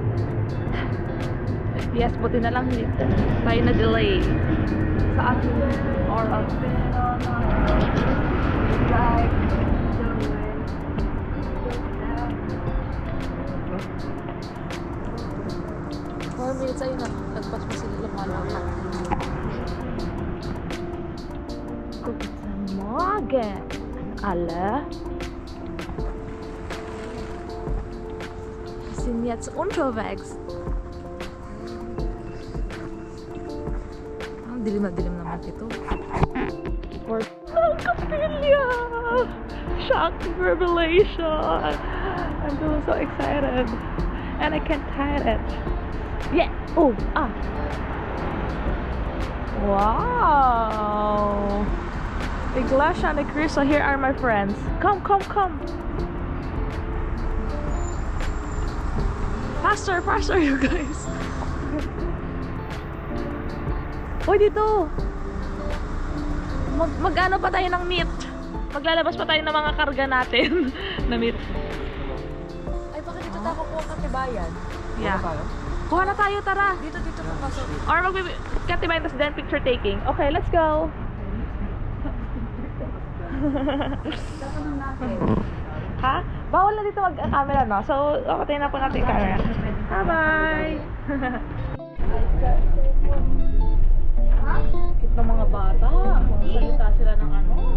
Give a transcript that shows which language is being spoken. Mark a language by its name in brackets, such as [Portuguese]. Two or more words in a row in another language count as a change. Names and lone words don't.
[Filipino] Yes, buti na lang hindi tayo na-delay sa ating oral. Like. 4 minutes ayun na. Nagpas pa sila lumalakad. [German] Guten Morgen, alle. Wir sind jetzt unterwegs. [Filipino] Ang dilim na dilim naman ito. [English] For Capilla! Shocking revelation! I'm so excited. And I can't hide it. Yeah! Oh! Ah! Wow! Iglesia and Cristo, here are my friends. Come! Faster, you guys! [Filipino] Hoy, dito! Mag-ano pa tayo ng meat? Maglalabas pa tayo ng mga karga natin na meat. Ay, baka dito tayo kukuha katibayan. Yeah. Kuha na tayo, tara! Dito papasok. [English] Or [Filipino] katibayan tas [English] then picture taking. Okay, let's go! [Filipino] Tatanong natin. Ha? Bawal na dito mag-camera, no? So, patayin na po natin yung camera. Bye-bye! Cute ng mga bata. Salita sila ng ano.